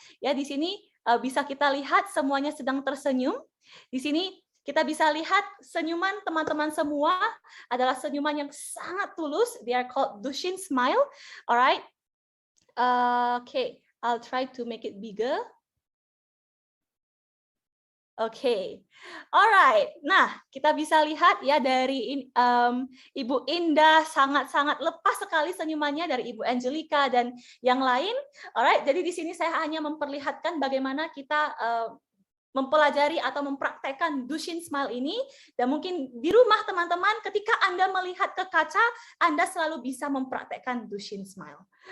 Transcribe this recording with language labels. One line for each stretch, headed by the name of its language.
Indonesian: Ya, di sini bisa kita lihat semuanya sedang tersenyum. Di sini kita bisa lihat senyuman teman-teman semua adalah senyuman yang sangat tulus.
English: They are called Dushin smile. Alright. Okay, I'll try to make it bigger. Okay. Alright.
Indonesian: Nah, kita bisa lihat ya dari Ibu Indah sangat-sangat lepas sekali senyumannya, dari Ibu Angelica dan yang lain. Alright. Jadi di sini saya hanya memperlihatkan bagaimana kita mempelajari atau mempraktekkan Dushin smile ini, dan mungkin di rumah teman-teman ketika Anda melihat ke kaca, Anda selalu bisa mempraktekkan Dushin smile.